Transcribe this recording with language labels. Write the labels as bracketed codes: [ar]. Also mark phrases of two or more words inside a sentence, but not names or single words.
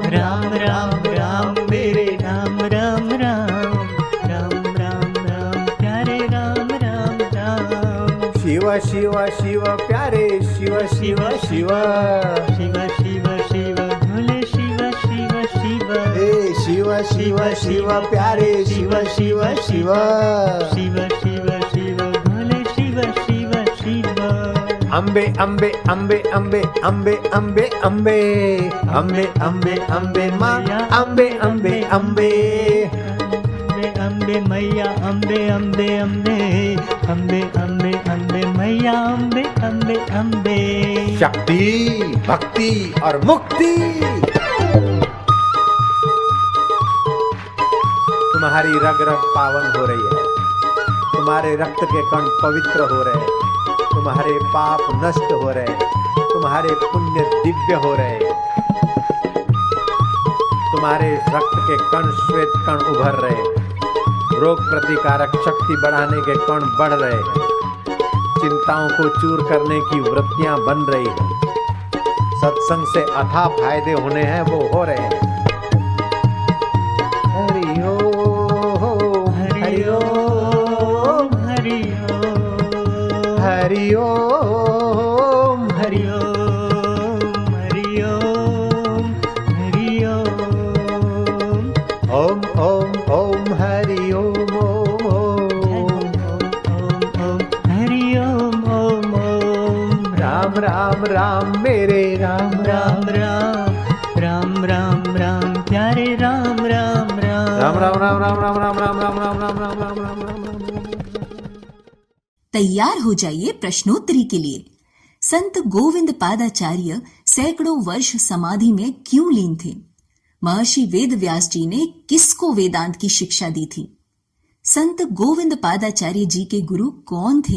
[hi] राम राम राम मेरे राम राम राम राम राम राम प्यारे राम राम राम शिव शिव शिव प्यारे शिव शिव शिव शिव शिव शिव भोले शिव शिव शिव हे शिव शिव शिव प्यारे शिव शिव शिव शिव शिव शिव भोले शिव शिव शिव अम्बे अम्बे अम्बे अम्बे अम्बे अम्बे अम्बे अम्बे अम्बे अम्बे माँ अम्बे अम्बे अम्बे अम्बे अम्बे मैया अम्बे अम्बे अम्बे अम्बे अम्बे अम्बे मैया अम्बे अम्बे अम्बे शक्ति भक्ति और मुक्ति। तुम्हारी रग रग पावन हो रही है, तुम्हारे रक्त के कण पवित्र हो रहे, तुम्हारे पाप नष्ट हो रहे, तुम्हारे पुण्य दिव्य हो रहे, तुम्हारे रक्त के कण श्वेत कण उभर रहे, रोग प्रतिकारक शक्ति बढ़ाने के कण बढ़ रहे, चिंताओं को चूर करने की वृत्तियां बन रही है, सत्संग से अथाह फायदे होने हैं वो हो रहे हैं। हरि ओम हरि ओम हरि ओम हरि ओम हरि ओम हरि ओम हरि ओम ओम ओम ओम हरि ओम ओम ओम हरि ओम ओम ओम राम राम राम मेरे राम राम राम राम राम राम प्यारे राम राम राम राम राम राम राम राम राम राम राम राम राम राम राम राम तैयार हो जाइए प्रश्नोत्तरी के लिए। संत गोविंद पादाचार्य सैकड़ों वर्ष समाधि में क्यों लीन थे? महर्षि वेद व्यास जी ने किसको वेदांत की शिक्षा दी थी? संत गोविंद पादाचार्य जी के गुरु कौन थे?